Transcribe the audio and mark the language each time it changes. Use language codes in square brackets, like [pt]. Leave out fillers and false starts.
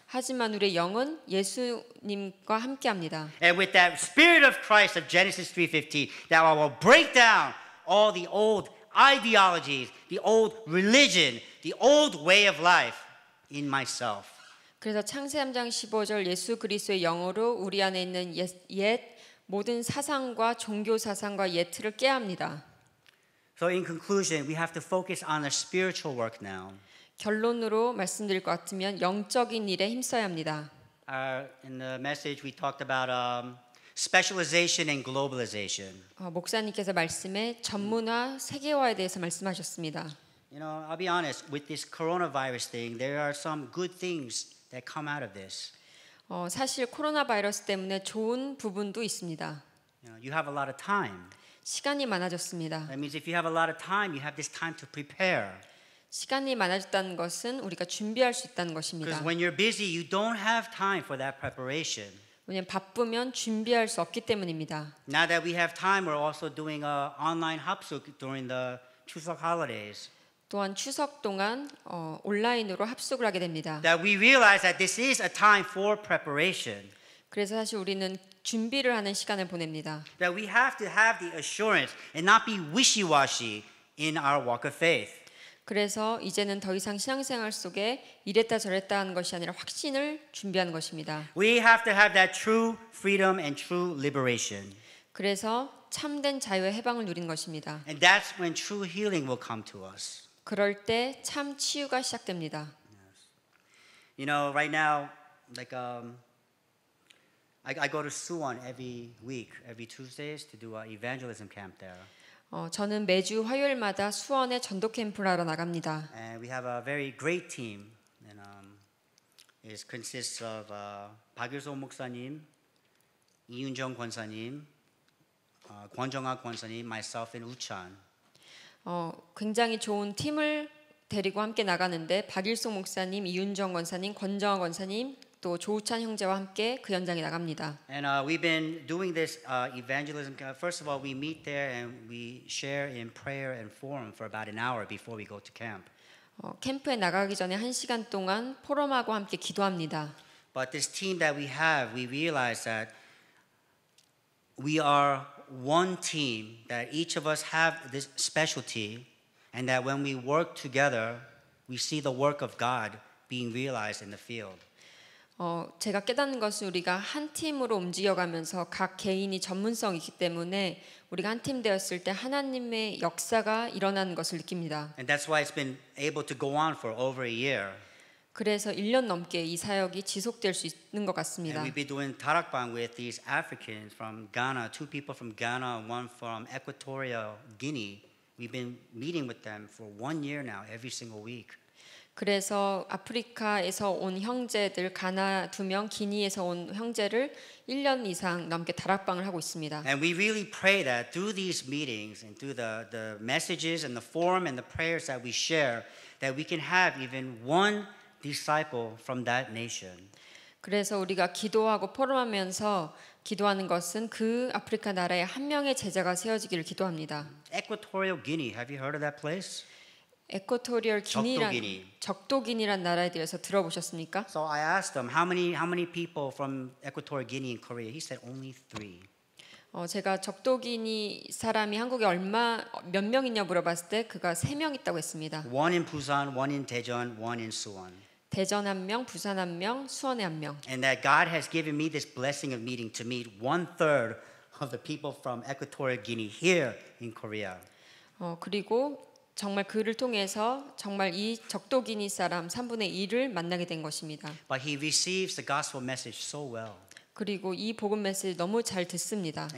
[ko] 하지만 우리의 영은 예수님과 함께합니다. [en] And with that spirit of Christ of Genesis 3:15, that I will break down all the old ideologies, the old religion, the old way of life in myself. [ko] 그래서 창세 3장 15절 예수 그리스도의 영으로 우리 안에 있는 옛 모든 사상과 종교 사상과 옛 틀을 깨야 합니다. [en] So in conclusion, we have to focus on the spiritual work now. [ko] 결론으로 말씀드릴 것 같으면 영적인 일에 힘써야 합니다. [en] In the message, we talked about specialization and globalization. [ko] 목사님께서 말씀에 전문화, 세계화에 대해서 말씀하셨습니다. [en] You know, I'll be honest, with this coronavirus thing, there are some good things that come out of this. [ko] 사실 코로나 바이러스 때문에 좋은 부분도 있습니다. [en] You have a lot of time. [ko] 시간이 많아졌습니다. [en] That means if you have a lot of time, you have this time to prepare. [ko] 시간이 많아졌다는 것은 우리가 준비할 수 있다는 [en] Because [ko] 것입니다. [en] when you're busy, you don't have time for that preparation. [ko] 왜냐하면 바쁘면 준비할 수 없기 때문입니다. [en] Now that we have time, we're also doing online 합숙 during the Chuseok holidays. [ko] 또한 추석 동안 온라인으로 합숙을 하게 됩니다. [en] That we realize that this is a time for preparation. [ko] 그래서 사실 우리는 준비를 하는 시간을 보냅니다. [en] That we have to have the assurance and not be wishy-washy in our walk of faith. [ko] 그래서 이제는 더 이상 신앙생활 속에 이랬다 저랬다 하는 것이 아니라 확신을 준비하는 것입니다. [en] We have to have that true freedom and true liberation. [ko] 그래서 참된 자유의 해방을 누리는 것입니다. [en] And that's when true healing will come to us. [ko] 그럴 때 참 치유가 시작됩니다. [en] You know, right now, like I go to Suwon every week, every Tuesdays to do an evangelism camp there. [ko] 저는 매주 화요일마다 수원에 전도 캠프를 하러 나갑니다. [en] And we have a very great team. And it consists of 박일소 목사님, 이윤정 권사님, 권정학 권사님, myself, and 우찬. [ko] 굉장히 좋은 팀을 데리고 함께 나가는데 박일송 목사님, 이윤정 권사님, 권정학 권사님, 또 조우찬 형제와 함께 그 현장에 나갑니다. [en] And we've been doing this evangelism. First of all, we meet there and we share in prayer and forum for about an hour before we go to camp. [ko] 캠프에 나가기 전에 1시간 동안 포럼하고 함께 기도합니다. [en] But this team that we have, we realize that we are one team, that each of us have this specialty, and that when we work together, we see the work of God being realized in the field. [ko] 제가 깨닫는 것은 우리가 한 팀으로 움직여가면서 각 개인이 전문성이 있기 때문에 우리가 한 팀 되었을 때 하나님의 역사가 일어나는 것을 느낍니다. [en] And that's why it's been able to go on for over a year. [ko] 그래서 1년 넘게 이 사역이 지속될 수 있는 것 같습니다. [en] we've been doing tarakbang with these Africans from Ghana, 2 people from Ghana, 1 from Equatorial Guinea. We've been meeting with them for 1 year now, every single week. [ko] 그래서 아프리카에서 온 형제들, 가나 2명, 기니에서 온 형제를 1년 이상 넘게 다락방을 하고 있습니다. [en] And we really pray that through these meetings and through the messages and the forum and the prayers that we share, that we can have even one disciple from that nation. [ko] 그래서 우리가 기도하고 포럼하면서 기도하는 것은 그 아프리카 나라에 한 명의 제자가 세워지기를 기도합니다. [en] Equatorial Guinea, have you heard of that place? [ko] 에쿼토리얼 기니란 적도기니. 적도기니란 나라에 대해서 들어보셨습니까? [en] So I asked him, how many people from Equatorial Guinea in Korea? He said only 3. [ko] 제가 적도기니 사람이 한국에 몇 명 있냐 물어봤을 때 그가 3명 있다고 했습니다. [en] One in Busan, one in Daejeon, one in Suwon. [ko] 대전 1명, 부산 1명, 수원에 1명. [en] And that God has given me this blessing of meeting to meet 1/3 of the people from Equatorial Guinea here in Korea. [ko] 그리고 정말 그를 통해서 정말 이 적도기니 사람 3분의 1을 만나게 된 것입니다. [en] But he receives the gospel message so well. [ko] 그리고 이 복음 메시지 너무 잘 듣습니다.